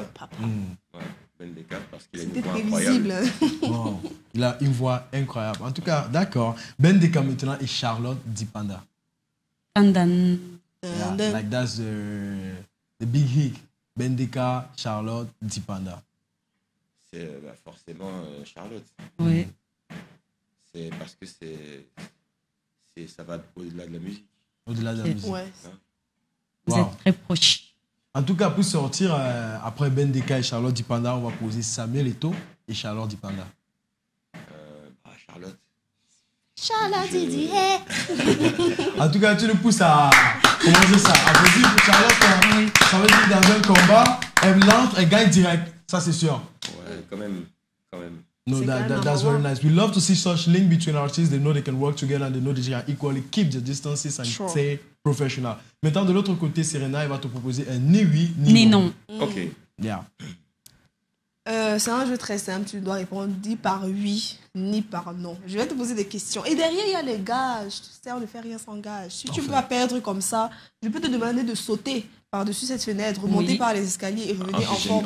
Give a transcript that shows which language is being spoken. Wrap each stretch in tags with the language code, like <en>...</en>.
<fr>Ouais, Ben Deka parce qu'il a une voix prévisible. incroyable. Wow. Il a une voix incroyable. En tout cas, d'accord. Ben Deka maintenant et Charlotte Dipanda. Pandan.</fr> <en>Yeah, like that's the big hit.</en> <fr>Ben Deka, Charlotte Dipanda. C'est forcément Charlotte. Oui. C'est parce que ça va au-delà de la musique. Au-delà de la musique. Ouais. Vous êtes très proches. En tout cas, pour sortir, après Ben Deka et Charlotte Dipanda, on va poser Samuel Eto'o et Charlotte Dipanda. Charlotte. Charlotte Didier. En tout cas, tu nous pousses à commencer ça. À vous dire que Charlotte, ça veut dire que dans un combat, elle lance, elle gagne direct. Ça, c'est sûr. Ouais, quand même.</fr> <en>No, that's very nice. We love to see such link between artists. They know they can work together and they know they can equally keep the distances and stay professional.</en> <fr>Maintenant, de l'autre côté, Serena, elle va te proposer un ni oui, ni non. Ok.</fr> <en>Yeah.</en> <fr>C'est un jeu très simple. Tu dois répondre ni par oui, ni par non. Je vais te poser des questions. Et derrière, il y a les gages. Tu sais, on ne fait rien sans gage. Si tu veux pas perdre comme ça, je peux te demander de sauter par-dessus cette fenêtre, remonter par les escaliers et revenir en forme.</fr>